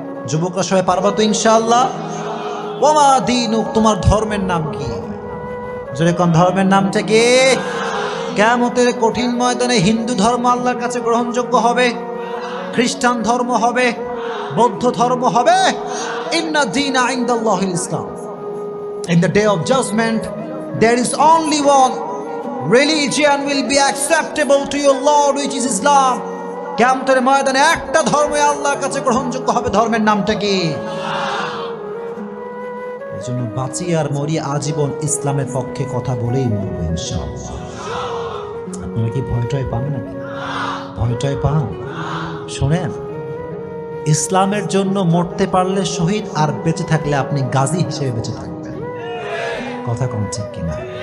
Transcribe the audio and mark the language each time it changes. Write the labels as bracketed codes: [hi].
[bn] যুবকরা সবাই পারবা তো ইনশাআল্লাহ? ওমা দীনুক, তোমার ধর্মের নাম কি? জোরে কোন ধর্মের নামটা কি? কিয়ামতের কঠিন ময়দানে হিন্দু ধর্ম আল্লাহর কাছে গ্রহণযোগ্য হবে, খ্রিস্টান ধর্ম হবে, বৌদ্ধ ধর্ম হবে। [ar] ইন্না দীনা ইনদাল্লাহিল ইসলাম। [en] In the day of judgment, there is only one religion will be acceptable to your Lord, which is Islam. [bn] কিয়ামতের ময়দানে একটা ধর্মই আল্লাহর কাছে গ্রহণযোগ্য হবে, ধর্মের নামটা কি? এজন্য বাঁচি আর মরি আজীবন ইসলামের পক্ষে কথা বলেই মরবো ইনশাআল্লাহ। আপনারা কি ভয়টয় পান নাকি? ভয়টয় পান? শোনেন, ইসলামের জন্য মরতে পারলে শহীদ, আর বেঁচে থাকলে আপনি গাজী হিসেবে বেঁচে থাকবেন। কথা কোন ঠিক কিনা?